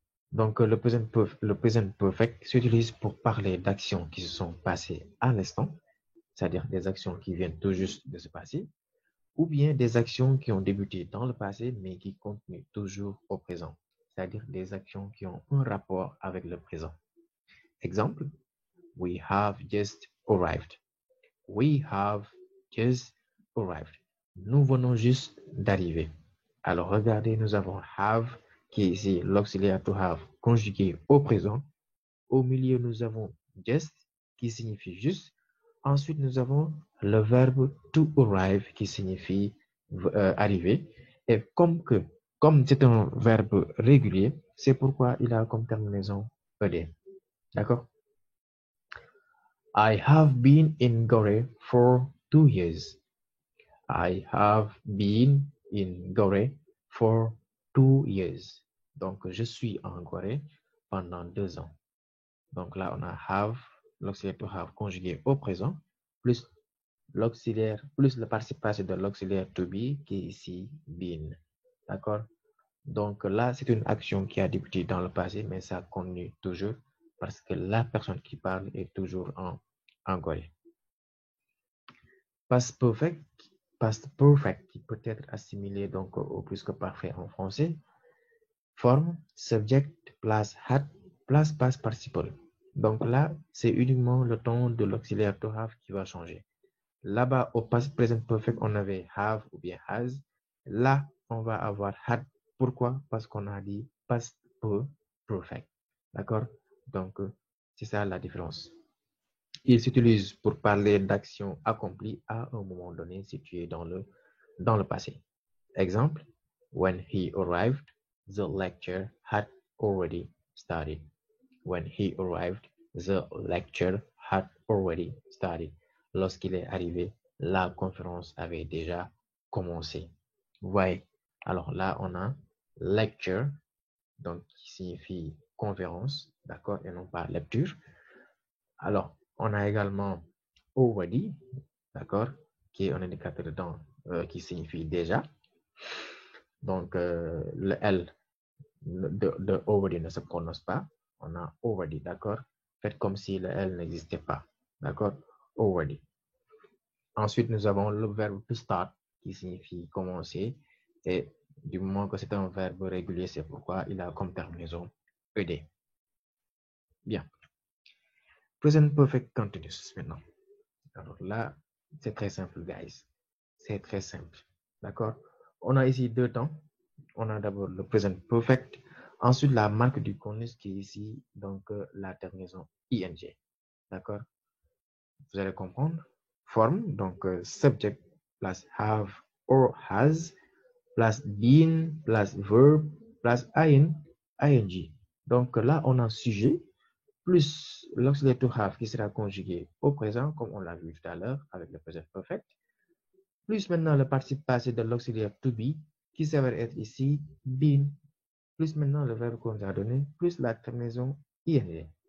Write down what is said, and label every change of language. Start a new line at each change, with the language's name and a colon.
French: Donc, le present perfect s'utilise pour parler d'actions qui se sont passées à l'instant, c'est-à-dire des actions qui viennent tout juste de se passer, ou bien des actions qui ont débuté dans le passé mais qui continuent toujours au présent, c'est-à-dire des actions qui ont un rapport avec le présent.
English: Exemple, we have just arrived. We have just arrived.
French: Nous venons juste d'arriver. Alors regardez, nous avons have qui est ici l'auxiliaire to have conjugué au présent. Au milieu, nous avons just qui signifie juste. Ensuite, nous avons le verbe to arrive qui signifie arriver. Et comme c'est un verbe régulier, c'est pourquoi il a comme terminaison ED. D'accord?
English: I have been in Gorée for 2 years. I have been in Gorée for 2 years.
French: Donc, je suis en Gorée pendant 2 ans. Donc là, on a have, l'auxiliaire to have conjugué au présent, plus l'auxiliaire, plus le participe passé de l'auxiliaire to be qui est ici been. D'accord? Donc là, c'est une action qui a débuté dans le passé, mais ça continue toujours parce que la personne qui parle est toujours en Corée. Past perfect qui peut être assimilé donc au plus que parfait en français.
English: Forme, subject, plus had, plus past participle.
French: Donc là, c'est uniquement le temps de l'auxiliaire to have qui va changer. Là-bas, au past present perfect, on avait have ou bien has. Là, on va avoir had. Pourquoi? Parce qu'on a dit past perfect. D'accord? Donc, c'est ça la différence. Il s'utilise pour parler d'actions accomplies à un moment donné situé dans le passé.
English: Exemple, when he arrived, the lecture had already started. When he arrived, the lecture had already started.
French: Lorsqu'il est arrivé, la conférence avait déjà commencé. Vous voyez? Alors là, on a lecture, donc qui signifie conférence, d'accord, et non pas lecture. Alors, on a également already, d'accord, qui est un indicateur de temps qui signifie déjà. Donc, le L de already ne se prononce pas. On a already, d'accord? Faites comme si le L n'existait pas, d'accord? Already. Ensuite, nous avons le verbe to start qui signifie commencer. Et du moment que c'est un verbe régulier, c'est pourquoi il a comme terminaison ED. Bien. Present perfect continuous maintenant. Alors là, c'est très simple, guys. C'est très simple. D'accord? On a ici deux temps. On a d'abord le present perfect. Ensuite, la marque du conus qui est ici, donc la terminaison ing. D'accord? Vous allez comprendre.
English: Forme, donc subject plus have or has plus been plus verb plus ing.
French: Donc là, on a un sujet plus l'auxiliaire to have qui sera conjugué au présent, comme on l'a vu tout à l'heure avec le present perfect, plus maintenant le participe passé de l'auxiliaire to be qui s'avère être ici been, plus maintenant le verbe qu'on nous a donné, plus la terminaison ing.